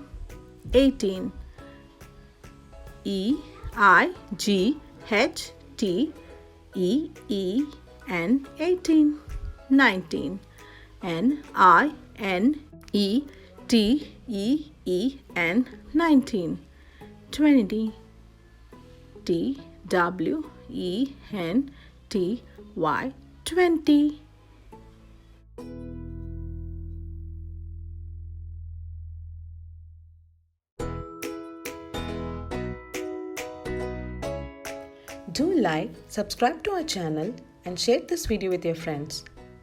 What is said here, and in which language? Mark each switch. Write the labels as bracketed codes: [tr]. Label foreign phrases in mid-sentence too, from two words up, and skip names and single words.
[en] 18. E, I, G, H, T, E, E, N, 18. 19. N, I, N, E, T, E, E, N, 19. 20. T, W, E, N, T, Y, 20. Do like, subscribe to our channel and share this video with your friends.